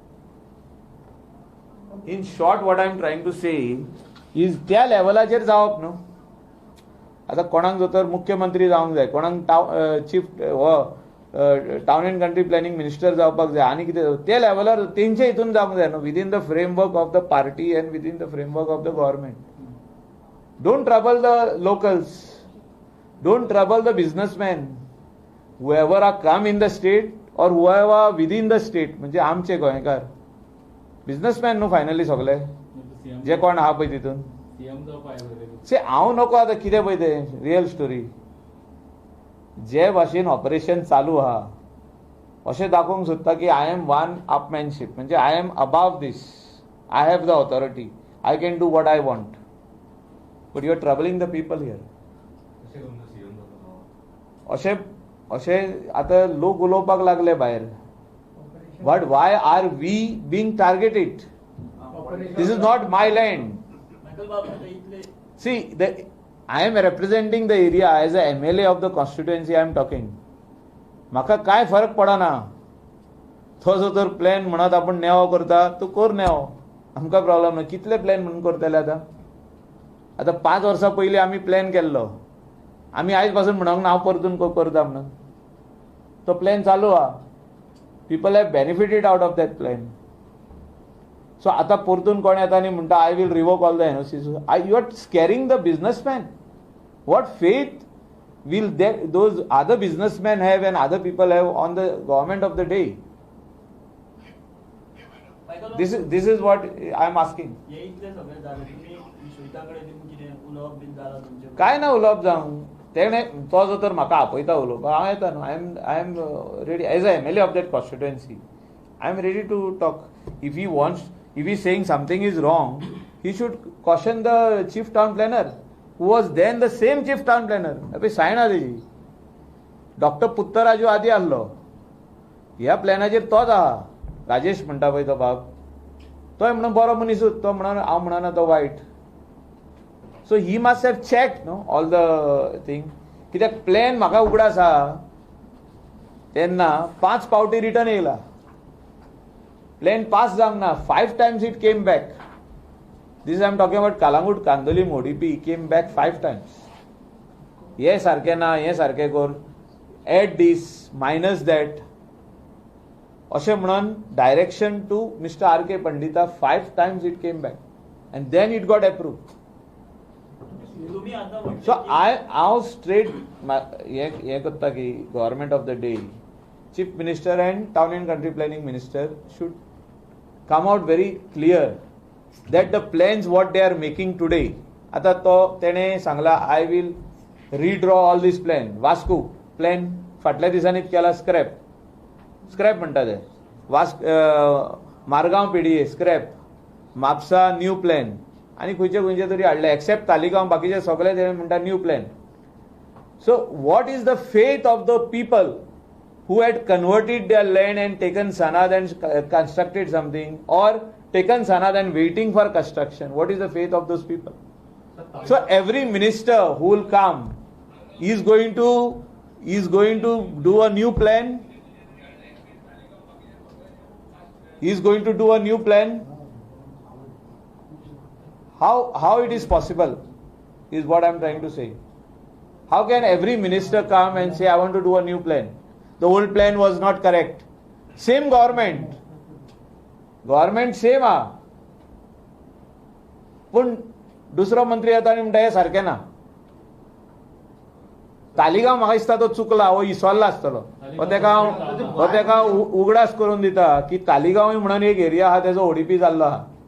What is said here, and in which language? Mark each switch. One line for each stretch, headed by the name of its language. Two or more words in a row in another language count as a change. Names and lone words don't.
English: in short what I am trying to say is
Konkani: त्या लेवलाचेर जावप न्हू. आतां कोणाक जर मुख्यमंत्री जावंक जाय, कोणाक
English: Chief Town and Country Planning Minister
Konkani: जावपाक जाय, आनी कितें त्या लेवलार तेंचे हितून जावंक जाय न्हू,
English: within the framework of the party and within the framework of the government. Don't trouble the locals, don't trouble the businessman, whoever are come in the state or whoever within the state.
Konkani: म्हणजे आमचे गोंयकार बिझनेसमॅन न्हू फायनली सगळे जे कोण आहा पळय तितून. से हांव नको आतां कितें पळय तें
English: real story.
Konkani: जे भाशेन ऑपरेशन चालू आहा अशें दाखोवंक सोदता की
English: I am one upmanship,
Konkani: म्हणजे
English: I am above this, I have the authority, I can do what I want, but you are troubling the people here.
Konkani: अशें आतां लोक उलोवपाक लागले भायर.
English: But why are we being targeted? This is not my land. See I am representing the area as a MLA of the constituency. I am talking.
Konkani: म्हाका कांय फरक पडना. तो जो तर प्लॅन म्हणत आपूण नेवो करता, तूं कर नेवो, आमकां प्रॉब्लेम ना. कितले प्लॅन म्हणून करतले आतां 5 वर्सां पयलीं आमी प्लॅन केल्लो, आमी आयज पासून म्हणूंक ना हांव परतून करता म्हणून. तो प्लॅन चालू आहा.
English: People have benefited out of that plan. So
Konkani: आतां परतून कोण येता आनी म्हणटा
English: I will revoke all the NOCs. You are scaring the businessman. What faith will those other businessmen have and other people have on the government of the day? This is what I am asking.
Konkani: काय ना उलोवप जावं तेणे तो जो तर म्हाका आपयता उलोवपाक हांव येता न्हू.
English: I am ready as a MLA of that constituency. I am ready to talk. If he is saying something is wrong, he should caution the chief town planner, who was then the same chief town planner.
Konkani: अबे सायन आहा तेजी. डॉक्टर पुत्तराजू आदी आसलो. ह्या प्लॅनाचेर तोच आहा. राजेश म्हणटा पळय तो बाब. तोय म्हणून बरो मनीसूच. तो म्हणून हांव म्हणना तो वायट.
English: So he must have checked न्हू all the thing.
Konkani: कित्याक प्लॅन म्हाका उगडास आहा तेन्ना 5 पावटी रिटर्न येयला. प्लॅन पास जावंक ना.
English: 5 times it came back. This I am talking about Kalangut, Kandolim, ODP came back 5 times.
Konkani: हे सारखे ना, हे सारखे कर,
English: add this, minus that.
Konkani: अशें म्हणून
English: direction to Mister R.K. Pandita 5 times it came back. And then it got approved. So
Konkani: हांव स्ट्रेट हे करता की
English: government of the day, Chief Minister and Town and Country Planning Minister should come out very clear that the plans what they are making today.
Konkani: आता तो तेणे सांगला
English: I will redraw all this plan.
Konkani: वास्को प्लॅन फाटल्या दिसांनीच केला स्क्रॅप म्हणटा ते. मारगांव PDA स्क्रॅप, म्हापसा न्यू प्लॅन आनी खंयचे तरी हाडले एक्सेप्ट तालिगांव. बाकीचे सगळे तेणे म्हणटा न्यू प्लॅन.
English: So what is the faith of the people who had converted their land and taken sanad and constructed something, or taken sanad and waiting for construction? What is the faith of those people? So every minister who will come is going to do a new plan. He is going to do a new plan. How it is possible is what I am trying to say. How can every minister come and say I want to do a new plan? The old plan was not correct. Same government
Konkani: same आहा. पूण दुसरो मंत्री येता आनी म्हणटा हे सारकें ना. तालिगांव म्हाका दिसता तो चुकला, हो इसवल्ला आसतलो. हो तेका उगडास करून दिता की तालिगांवूय म्हणून एक एरिया आहा तेजो ODP जाल्लो आहा.